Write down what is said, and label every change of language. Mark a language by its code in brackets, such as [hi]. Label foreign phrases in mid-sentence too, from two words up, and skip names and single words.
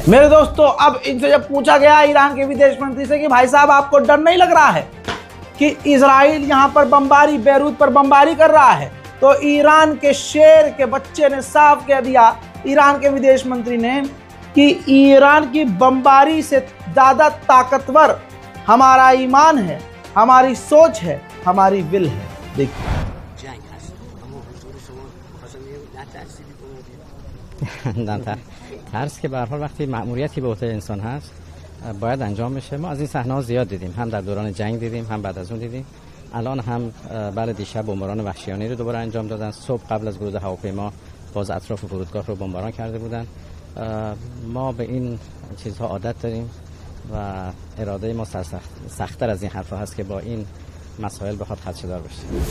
[hi] मेरे दोस्तों, अब इनसे जब पूछा गया ईरान के विदेश मंत्री से कि भाई साहब आपको डर नहीं लग रहा है कि इजराइल यहां पर बमबारी, बेरूत पर बमबारी कर रहा है, तो ईरान के शेर के बच्चे ने साफ कह दिया, ईरान के विदेश मंत्री ने, कि ईरान की बमबारी से ज्यादा ताकतवर हमारा ईमान है, हमारी सोच है, हमारी विल है। देखिए [fa] نه ترس که به هر حال وقتی مأموریتی به عهده انسان هست باید انجام بشه. ما از این صحنه‌ها زیاد دیدیم، هم در دوران جنگ دیدیم، هم بعد از اون دیدیم. الان هم بله دیشب بمباران وحشیانه رو دوباره انجام دادن. صبح قبل از ورود هواپیما باز اطراف فرودگاه رو بمباران کرده بودن. ما به این چیزها عادت داریم و اراده ما سخت‌تر از این حرفا هست که با این مسائل بخواد خدشه‌دار بشه.